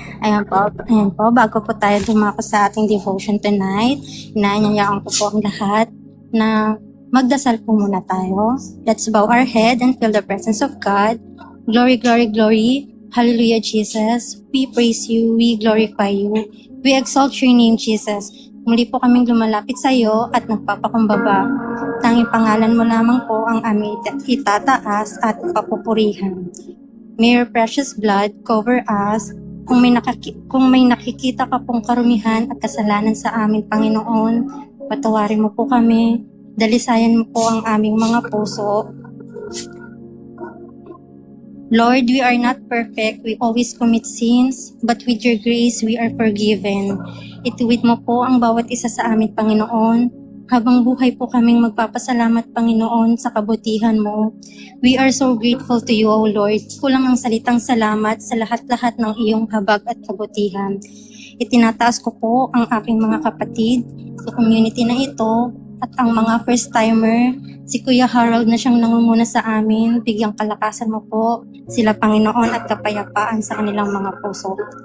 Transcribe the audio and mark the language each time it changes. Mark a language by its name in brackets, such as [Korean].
[Filipino] Ayan po, bago po tayo dumako sa ating devotion tonight, inaanyayaan ko po ang lahat na magdasal po muna tayo. [English] Let's bow our head and feel the presence of God. Glory, glory, glory. Hallelujah, Jesus. We praise you, we glorify you. We exalt your name, Jesus. [Filipino] Muli po kaming lumalapit sa iyo at nagpapakumbaba. Tanging pangalan mo lamang po ang aming itataas at papupurihan. [English] May your precious blood cover us. [Filipino] Kung may nakikita ka pong karumihan at kasalanan sa amin, Panginoon, patawarin mo po kami. Dalisayan mo po ang aming mga puso. [English] Lord, we are not perfect. We always commit sins, but with your grace, we are forgiven. [Filipino] Ituwid mo po ang bawat isa sa amin, Panginoon. Habang buhay po kaming magpapasalamat, Panginoon, sa kabutihan mo. [English] We are so grateful to you, O Lord. [Filipino] Kulang ang salitang salamat sa lahat-lahat ng iyong habag at kabutihan. Itinataas ko po ang aking mga kapatid sa community na ito at ang mga first-timer. Si Kuya Harold na siyang nangunguna sa amin. Bigyang kalakasan mo po sila, Panginoon, at kapayapaan sa kanilang mga puso.